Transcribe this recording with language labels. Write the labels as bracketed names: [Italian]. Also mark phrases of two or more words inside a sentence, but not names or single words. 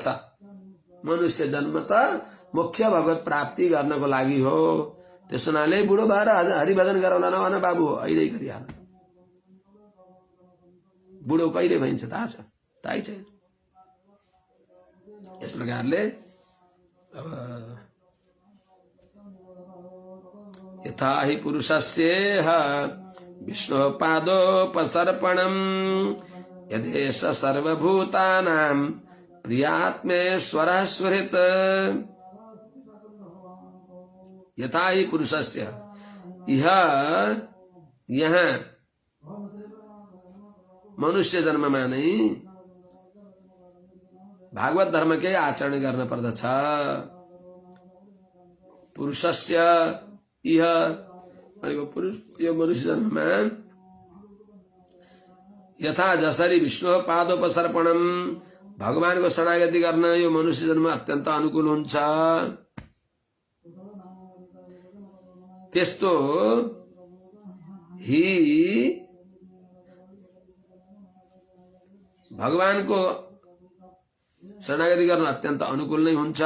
[Nepali] मनुष्य जन्म त मुख्य भगवत प्राप्ति गर्नको लागि हो। त्यस हुनाले बुढो भएर हरिभजन गराउन नभन बाबु, अहिले गरिहाल। बुढो कहिले भइन्छ थाहा छ? थाहै छैन। यस प्रकारले अब [Sanskrit] यथा हि पुरुषस्येह विष्णु पादोपसर्पणम् यदेश सर्वभूतानां प्रियात्मेश्वर सुहृत यथा ही पुरुषस्य [Nepali] यहाँ मनुष्य जन्ममा नै भागवत धर्मकै आचरण गर्न पर्दछ। [Sanskrit] पुरुषस्य इह [Nepali] भनेको पुरुष यो मनुष्य जन्ममा यथा जसरी [Sanskrit] विष्णु पादोपसर्पणम [Nepali] भगवानको शरणागति गर्न यो मनुष्य जन्म अत्यन्त अनुकूल हुन्छ, त्यस्तो ही भगवानको शरणागति गर्न अत्यन्त अनुकूल नै हुन्छ।